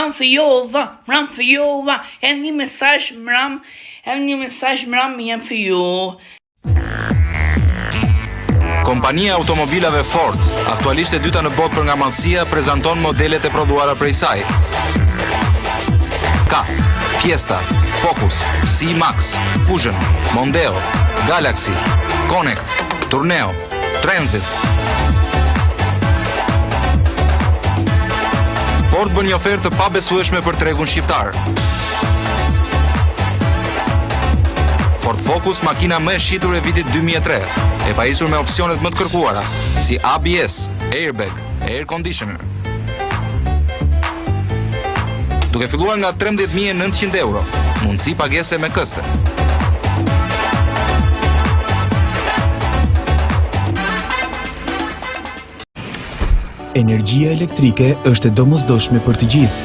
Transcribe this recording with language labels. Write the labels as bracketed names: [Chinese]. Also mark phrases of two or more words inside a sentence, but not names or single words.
[Albanian] E një mesazh mram, jem fiu. Kompania automobilave Ford, aktualisht e dyta në botë për nga madhësia, prezanton modelet e prodhuara prej saj. Ka Fiesta, Focus, C-Max, Fusion, Mondeo, Galaxy, Connect, Tourneo, Transit. Ford bën një ofertë të pabesueshme për tregun shqiptar. Ford Focus, makina më e shitur e vitit 2003, e pajisur me opsionet më të kërkuara, si ABS, airbag, [English] air conditioner. [Albanian] Duke filluar nga 13.900 euro, mundësi pagese me këste. Energjia elektrike është e domosdoshme për të gjithë.